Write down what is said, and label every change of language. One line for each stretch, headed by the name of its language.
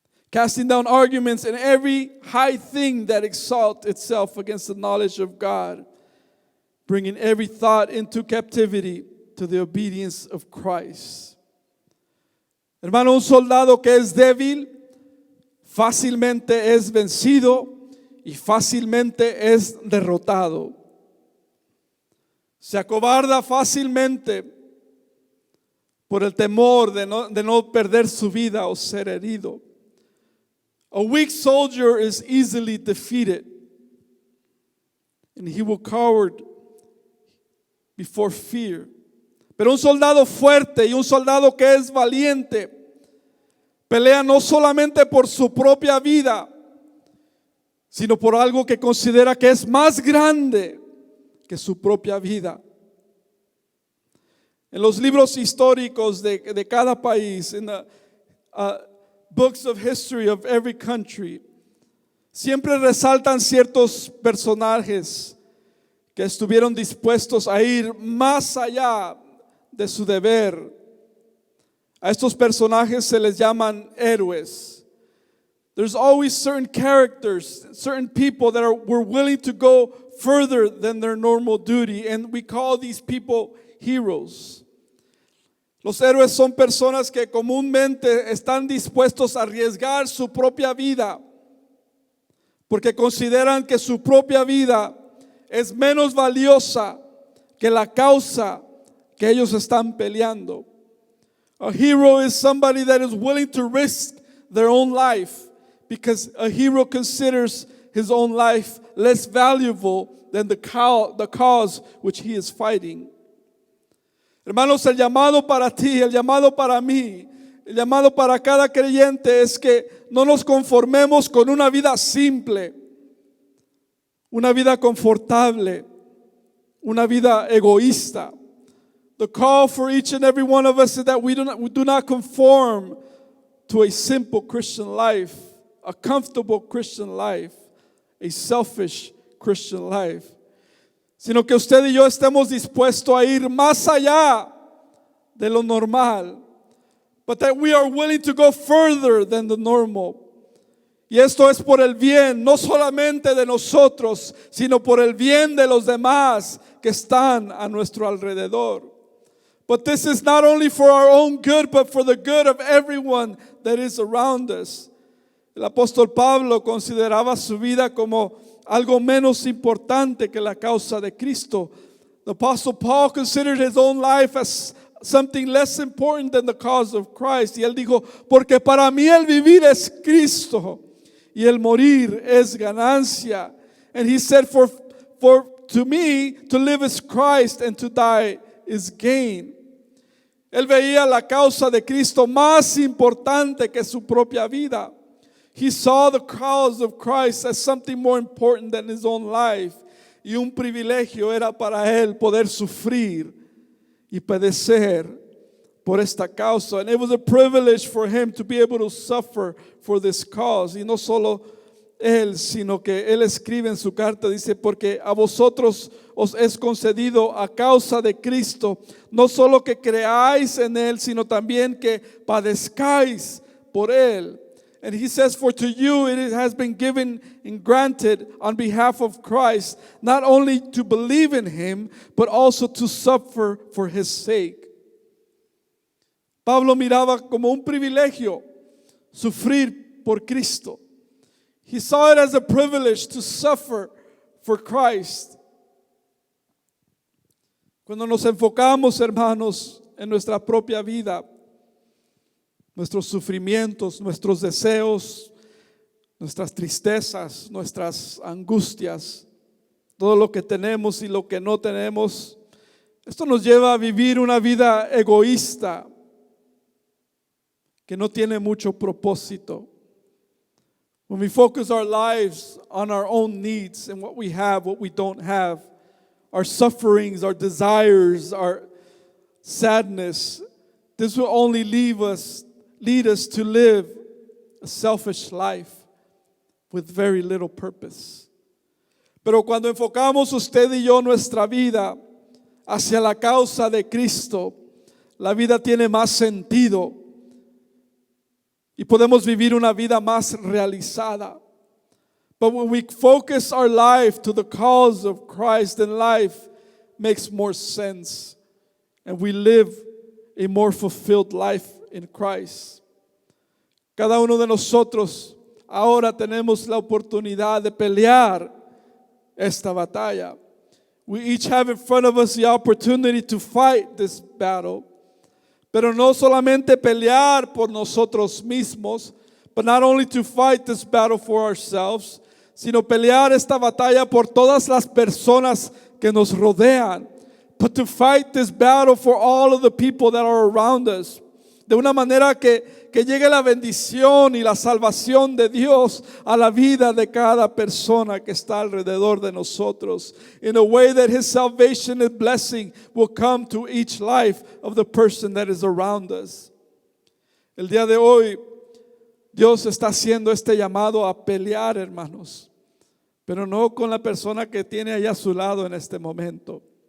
English: Casting down arguments and every high thing that exalts itself against the knowledge of God, bringing every thought into captivity to the obedience of Christ.
Spanish: Hermano, un soldado que es débil fácilmente es vencido y fácilmente es derrotado. Se acobarda fácilmente por el temor de no perder su vida o ser herido.
English: A weak soldier is easily defeated, and he will cower before fear.
Spanish: Pero un soldado fuerte y un soldado que es valiente pelea no solamente por su propia vida, sino por algo que considera que es más grande que su propia vida. En los libros históricos de cada país, en
English: the books of history of every country,
Spanish: siempre resaltan ciertos personajes que estuvieron dispuestos a ir más allá de su deber. A estos personajes se les llaman héroes.
English: There's always certain characters, certain people that were willing to go further than their normal duty, and we call these people heroes.
Spanish: Los héroes son personas que comúnmente están dispuestos a arriesgar su propia vida porque consideran que su propia vida es menos valiosa que la causa que ellos están peleando.
English: A hero is somebody that is willing to risk their own life because a hero considers his own life less valuable than the cause which he is fighting.
Spanish: Hermanos, el llamado para ti, el llamado para mí, el llamado para cada creyente es que no nos conformemos con una vida simple, una vida confortable, una vida egoísta.
English: The call for each and every one of us is that we do not conform to a simple Christian life, a comfortable Christian life, a selfish Christian life,
Spanish: sino que usted y yo estemos dispuestos a ir más allá de lo normal,
English: but that we are willing to go further than the normal.
Spanish: Y esto es por el bien, no solamente de nosotros, sino por el bien de los demás que están a nuestro alrededor.
English: But this is not only for our own good, but for the good of everyone that is around us.
Spanish: El apóstol Pablo consideraba su vida como algo menos importante que la causa de Cristo.
English: The apostle Paul considered his own life as something less important than the cause of Christ.
Spanish: Y él dijo, porque para mí el vivir es Cristo y el morir es ganancia.
English: And he said, for to me to live is Christ and to die is gain.
Spanish: Él veía la causa de Cristo más importante que su propia vida.
English: He saw the cause of Christ as something more important than his own life.
Spanish: Y un privilegio era para él poder sufrir y padecer por esta causa.
English: And it was a privilege for him to be able to suffer for this cause.
Spanish: Y no solo él, sino que él escribe en su carta, dice, porque a vosotros os es concedido a causa de Cristo, no solo que creáis en él, sino también que padezcáis por él.
English: And he says, for to you it has been given and granted on behalf of Christ, not only to believe in him, but also to suffer for his sake.
Spanish: Pablo miraba como un privilegio sufrir por Cristo.
English: He saw it as a privilege to suffer for Christ.
Spanish: Cuando nos enfocamos, hermanos, en nuestra propia vida, nuestros sufrimientos, nuestros deseos, nuestras tristezas, nuestras angustias, todo lo que tenemos y lo que no tenemos, esto nos lleva a vivir una vida egoísta que no tiene mucho propósito.
English: When we focus our lives on our own needs and what we have, what we don't have, our sufferings, our desires, our sadness, this will only lead us to live a selfish life with very little purpose.
Spanish: Pero cuando enfocamos usted y yo nuestra vida hacia la causa de Cristo, la vida tiene más sentido y podemos vivir una vida más realizada.
English: But when we focus our life to the cause of Christ, then life makes more sense and we live a more fulfilled life in Christ.
Spanish: Cada uno de nosotros ahora tenemos la oportunidad de pelear esta batalla.
English: We each have in front of us the opportunity to fight this battle.
Spanish: Pero no solamente pelear por nosotros mismos,
English: but not only to fight this battle for ourselves,
Spanish: sino pelear esta batalla por todas las personas que nos rodean.
English: But to fight this battle for all of the people that are around us.
Spanish: De una manera que llegue la bendición y la salvación de Dios a la vida de cada persona que está alrededor de nosotros.
English: In a way that his salvation and blessing will come to each life of the person that is around us.
Spanish: El día de hoy, Dios está haciendo este llamado a pelear, hermanos, pero no con la persona que tiene allá a su lado en este momento.